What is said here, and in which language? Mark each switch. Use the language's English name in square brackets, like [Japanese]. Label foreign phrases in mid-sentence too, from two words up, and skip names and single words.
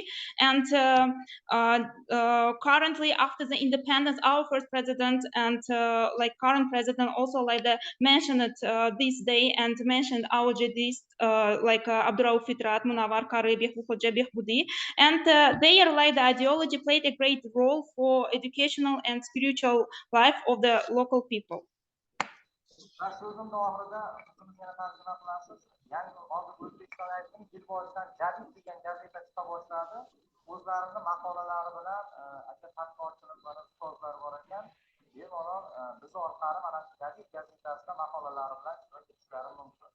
[English] And currently, after the independence, our first president and current president also mentioned it this day and mentioned our Jaddidist Abdurrauf Fitrat, Munawar Karebeh, Hojabeh Budi, and their the ideology played a great role for educational and spiritual life of the local people. [Uzbek] Yani hozir O'zbekiston aytdim, yil boshidan Jadid degan gazeta chiqa boshladi. O'zlarini maqolalari bilan aka tadqiqotchilar bor, ustozlar bor ekan. Bemalol biz orqali mana shu Jadid gazetasida maqolalari bilan ishtirok etishlari mumkin.